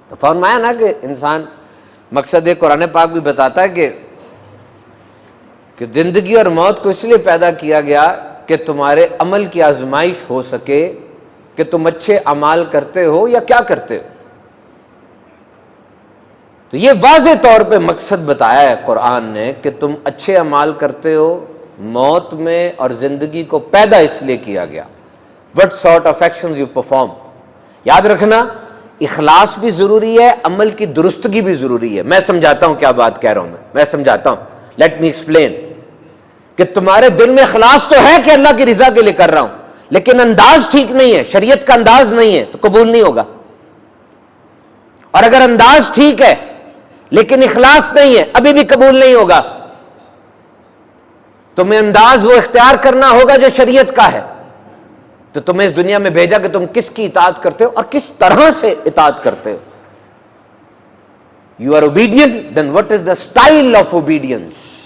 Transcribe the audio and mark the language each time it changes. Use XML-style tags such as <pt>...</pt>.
<ur>تو فرمایا نا کہ انسان مقصد قرآن پاک بھی بتاتا ہے کہ زندگی اور موت کو اس لیے پیدا کیا گیا کہ تمہارے عمل کی آزمائش ہو سکے کہ تم اچھے اعمال کرتے ہو یا کیا کرتے ہو. تو یہ واضح طور پہ مقصد بتایا ہے قرآن نے کہ تم اچھے اعمال کرتے ہو. موت میں اور زندگی کو پیدا اس لیے کیا گیا.</ur> <en>What sort of actions you perform.</en> <ur>یاد رکھنا اخلاص بھی ضروری ہے, عمل کی درستگی بھی ضروری ہے. میں سمجھاتا ہوں کیا بات کہہ رہا ہوں, میں سمجھاتا ہوں.</ur> <en>let me explain</en> <ur>کہ تمہارے دل میں اخلاص تو ہے کہ اللہ کی رضا کے لیے کر رہا ہوں, لیکن انداز ٹھیک نہیں ہے, شریعت کا انداز نہیں ہے, تو قبول نہیں ہوگا. اور اگر انداز ٹھیک ہے لیکن اخلاص نہیں ہے, ابھی بھی قبول نہیں ہوگا. تمہیں انداز وہ اختیار کرنا ہوگا جو شریعت کا ہے. تو تمہیں اس دنیا میں بھیجا کہ تم کس کی اطاعت کرتے ہو اور کس طرح سے اطاعت کرتے ہو.</ur> <en>You are obedient, then what is the style of obedience?</en>